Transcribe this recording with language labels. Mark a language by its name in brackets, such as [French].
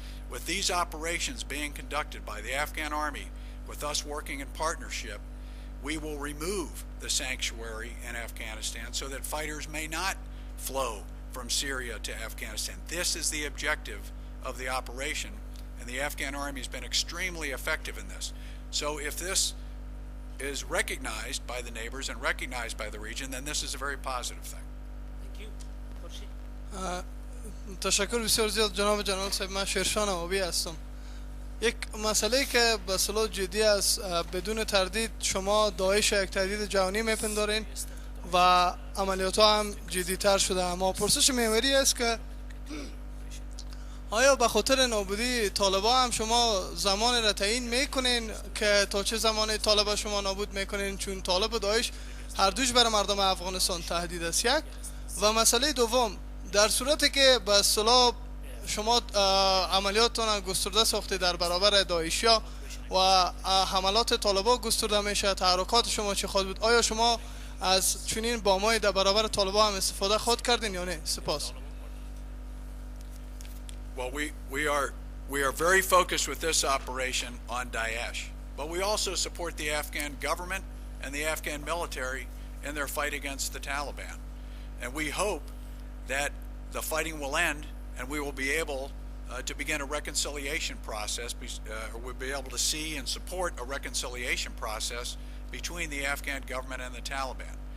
[English] With these operations being conducted by the Afghan army, with us working in partnership, we will remove the sanctuary in Afghanistan so that fighters may not flow from Syria to Afghanistan. This is the objective of the operation, and the Afghan army has been extremely effective in this. So if this is recognized by the neighbors and recognized by the region, then this is a very positive thing. Thank you. Khurshid. [Persian] تشکر بسیار زیاد جناب جنرال صاحب. من شیرشان آبی هستم. یک مسئله که به اصطلاح جدی است، بدون تردید شما داعش یک تهدید جهانی میپندارین و عملیات ها هم جدی تر شده. اما پرسش محوری است که آیا به خاطر نابودی طالبا هم شما زمان را تعیین میکنین که تا چه زمان طالبا شما نابود میکنین؟ چون طالب و داعش هر دوش برای مردم افغانستان تهدید است. یک و مسئله دوم، در صورتی که به اصطلاح شما عملیاتتان گسترده ساخته در برابر داعشیا و حملات طالبا گسترده میشه، تحرکات شما چه خواهد بود؟ آیا شما از چنین بامای در برابر طالبا هم استفاده خود کردین یا نه؟ سپاس. [English] Well, we are very focused with this operation on Daesh, but we also support the Afghan government and the Afghan military in their fight against the Taliban. And we hope that the fighting will end and we will be able to begin a reconciliation process, or we'll be able to see and support a reconciliation process between the Afghan government and the Taliban.